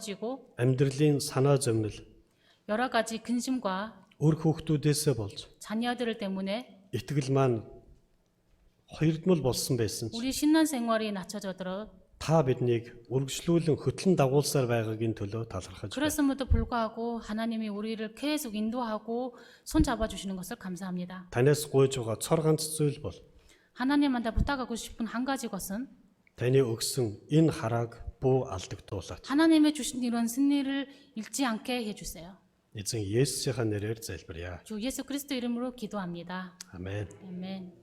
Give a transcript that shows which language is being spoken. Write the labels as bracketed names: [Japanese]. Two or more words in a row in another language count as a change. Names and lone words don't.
[Mongolian] амьдралын санаа зовнил [Korean] 여러 가지 근심과 [Mongolian] өр хүүхдүүдээсээ болж [Korean] 자녀들 때문에 [Mongolian] итгэл маань хоёрдмол болсон байсан ч [Korean] 우리 신앙 생활이 낮춰져도록 [Mongolian] та биднийг үргэлжлүүлэн хөтлөн дагуулсаар байгаагийн төлөө талархаж байна. [Korean] 그렇음에도 불구하고 하나님이 우리를 계속 인도하고 손 잡아주시는 것을 감사합니다. [Mongolian] Танаас гуйж байгаа цор ганц зүйл бол [Korean] 하나님한테 부탁하고 싶은 한 가지 것은 [Mongolian] таны өгсөн энэ харааг бүү алдагдуулаач. [Korean] 하나님의 주신 이런 승리를 잃지 않게 해주세요. [Mongolian] Эзэн Есүсийн нэрээр залбирая. [Korean] 주 예수 그리스도 이름으로 기도합니다. 아멘. 아멘.